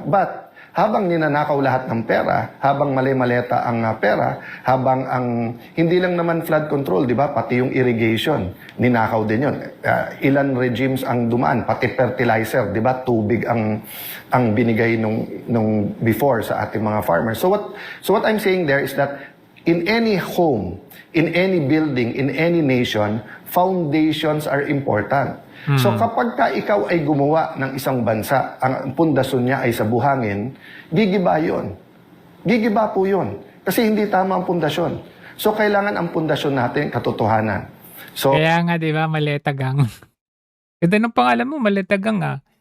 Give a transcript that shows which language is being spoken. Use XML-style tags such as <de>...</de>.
<tl>But habang ninanakaw lahat ng pera, habang mali-maleta ang pera, habang ang hindi lang naman flood control, di ba? Pati yung irrigation, ninakaw din yun. Ilan regimes ang dumaan, pati fertilizer, di ba? Tubig ang binigay nung before sa ating mga farmers.</tl> <en>So what I'm saying there is that in any home, in any building, in any nation, foundations are important.</en> <tl>So kapag ka ikaw ay gumawa ng isang bansa, ang pundasyon niya ay sa buhangin, gigiba yun. Gigiba po yun. Kasi hindi tama ang pundasyon. So kailangan ang pundasyon natin katotohanan. So Kaya nga, di ba, Maletagang. Ganda ng pangalan mo, Maletagang ah.</tl>